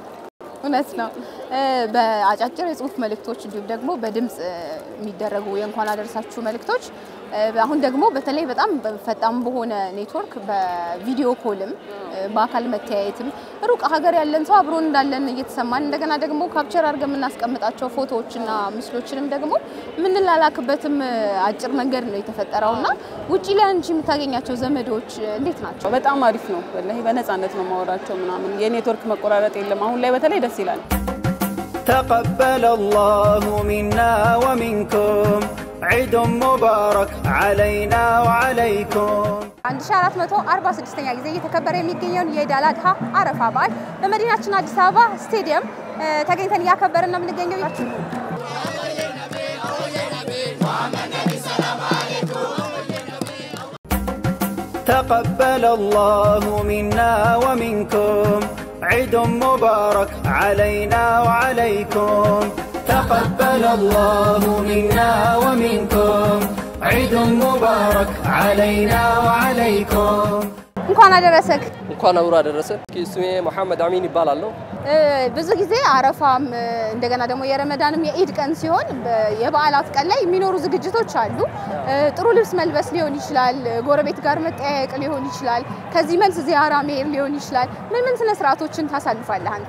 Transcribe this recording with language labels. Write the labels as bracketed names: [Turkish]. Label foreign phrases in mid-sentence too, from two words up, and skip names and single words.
[Amharic] እውነት ነው በአጫጭር የጽሁፍ መልእክቶች እንዲሁም ደግሞ በድምጽ የሚደረጉ የእንኳን አደረሳችሁ መልእክቶች አሁን ደግሞ በተለይ በጣም ፈጣን በሆነ ኔትወርክ በቪዲዮ ኮልም በአካል መተያየትም ሩቅ ሀገር ያለን ሰው አብሮን እንዳለን እየተሰማን እንደገና ደግሞ ካፕቸር አድርገን እናስቀምጣቸው ፎቶዎችና ምስሎችንም ደግሞ ምን ላላክበትም አጭር መንገድ ነው የተፈጠረውና ውጪ ላይ አንቺ የምታገኛቸው ዘመዶች እንዴት ናቸው በጣም አሪፍ ነው ወላሂ በነፃነት ነው ማወራቸው ምናምን የኔትወርክ መቆራረጥ የለም አሁን ላይ በተለይ ደስ ይላል [Arabic] تقبل الله منا ومنكم عيد مبارك علينا وعليكم [Amharic] 1446ኛ ጊዜ እየተከበረ የሚገኘው የኢዳል አድሃ አረፋ በዓል በመዲናችን አዲስ አበባ ስቴዲየም ተገኝተን ያከበረን ነው የምንገኘው [Arabic] تقبل الله منا ومنكم عيد مبارك علينا وعليكم تقبل الله منا ومنكم عيد مبارك علينا وعليكم [Amharic] እንኳን አደረሰክ እንኳን አብሮ አደረሰን ስሜ መሐመድ አሚን ይባላል ብዙ ጊዜ አረፋም እንደገና ደግሞ የረመዳንም የኢድ ቀን ሲሆን የበዓላት ቀን ላይ የሚኖሩ ዝግጅቶች አሉ ጥሩ ልብስ መልበስ ሊሆን ይችላል ጎረቤት ጋር መጠያየቅ ሊሆን ይችላል ከዚህ መልስ ዚያራ መሄድ ሊሆን ይችላል ምን ስነ ስርዓቶችን ታሳልፋለህ አንተ